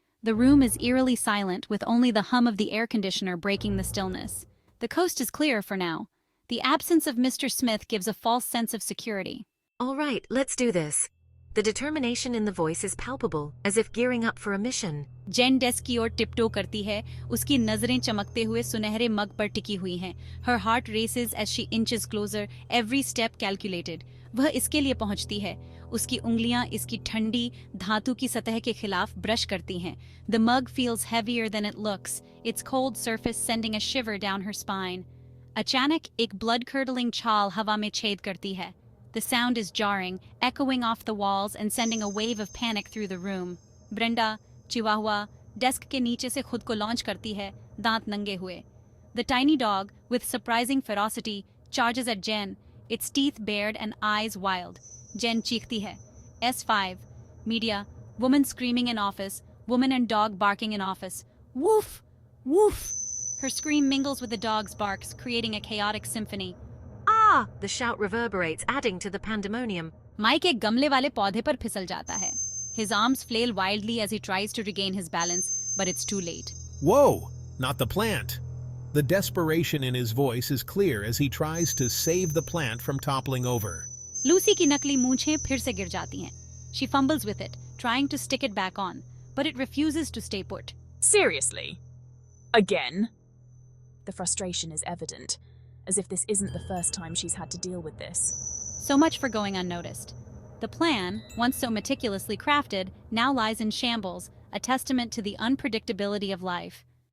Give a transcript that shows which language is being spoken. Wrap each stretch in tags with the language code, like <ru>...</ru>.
<en>The room is eerily silent with only the hum of the air conditioner breaking the stillness. The coast is clear for now. The absence of Mr. Smith gives a false sense of security. All right, let's do this. The determination in the voice is palpable, as if gearing up for a mission.</en> <hi>Gen desk की ओर टिपटो करती है. उसकी नजरें चमकते हुए सुनहरे मग पर टिकी हुई हैं.</hi> <en>Her heart races as she inches closer, every step calculated.</en> <hi>वह इसके लिए पहुंचती है. उसकी उंगलियां इसकी ठंडी धातु की सतह के खिलाफ ब्रश करती हैं.</hi> <en>The mug feels heavier than it looks, its cold surface sending a shiver down her spine.</en> <hi>अचानक एक blood-curdling छाल हवा में छेद करती है.</hi> <en>The sound is jarring, echoing off the walls and sending a wave of panic through the room.</en> <hi>Brenda, Chihuahua, desk के नीचे से खुद को लॉन्च करती है, दांत नंगे हुए.</hi> <en>The tiny dog, with surprising ferocity, charges at Jen, its teeth bared and eyes wild.</en> <hi>Jen चीखती है.</hi> <en>S5. Media. Woman screaming in office. Woman and dog barking in office. Woof! Woof! Her scream mingles with the dog's barks, creating a chaotic symphony. Ah! The shout reverberates, adding to the pandemonium.</en> <hi>Mike एक गमले वाले पौधे पर फिसल जाता है.</hi> <en>His arms flail wildly as he tries to regain his balance, but it's too late. Whoa! Not the plant. The desperation in his voice is clear as he tries to save the plant from toppling over.</en> <hi>Lucy की नकली मूंछें फिर से गिर जाती हैं.</hi> <en>She fumbles with it, trying to stick it back on, but it refuses to stay put. Seriously? Again? The frustration is evident, as if this isn't the first time she's had to deal with this. So much for going unnoticed. The plan, once so meticulously crafted, now lies in shambles, a testament to the unpredictability of life.</en>